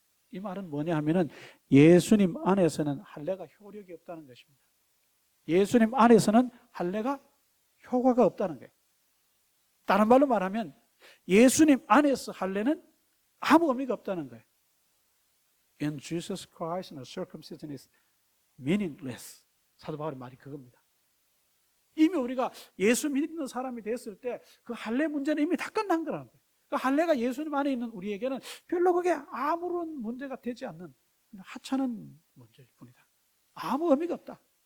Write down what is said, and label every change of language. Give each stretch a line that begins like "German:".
Korean: 이 말은 뭐냐 하면은 예수님 안에서는 할례가 효력이 없다는 것입니다. 예수님 안에서는 할례가 효과가 없다는 거예요. 다른 말로 말하면 예수님 안에서 할례는 아무 의미가 없다는 거예요.
English: In Jesus Christ, the circumcision is meaningless.
Korean: 사도 바울의 말이 그겁니다. 이미 우리가 예수 믿는 사람이 됐을 때 그 할례 문제는 이미 다 끝난 거라는 거예요. 그 할례가 예수님 안에 있는 우리에게는 별로 그게 아무런 문제가 되지 않는 하찮은 문제일 뿐이다. 아무 의미가 없다.